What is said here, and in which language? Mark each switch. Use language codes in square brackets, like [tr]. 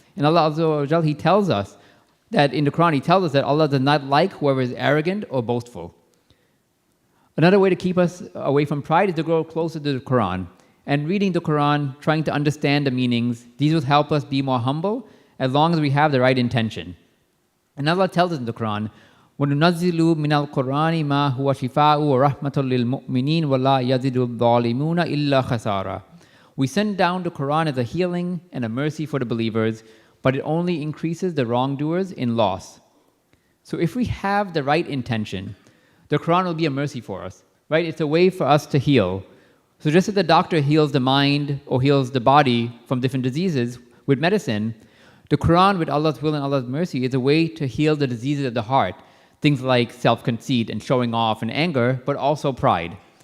[en] And Allah Azza wa Jal, He tells us that in the Quran, He tells us that Allah does not like whoever is arrogant or boastful. Another way to keep us away from pride is to grow closer to the Quran. And reading the Quran, trying to understand the meanings, these will help us be more humble as long as we have the right intention. And Allah tells us in the Quran, [ar] وَنُنَزِّلُ مِنَ الْقُرْآنِ مَا هُوَ شِفَاءٌ وَرَحْمَةٌ لِلْمُؤْمِنِينَ وَلَا يَزِدُ الظَّالِمُونَ إِلَّا خَسَارًا. [en] We send down the Quran as a healing and a mercy for the believers, but it only increases the wrongdoers in loss. So if we have the right intention, the Quran will be a mercy for us, right? It's a way for us to heal. So just as the doctor heals the mind or heals the body from different diseases with medicine, the Quran, with Allah's will and Allah's mercy, is a way to heal the diseases of the heart, things like self-conceit and showing off and anger, but also pride.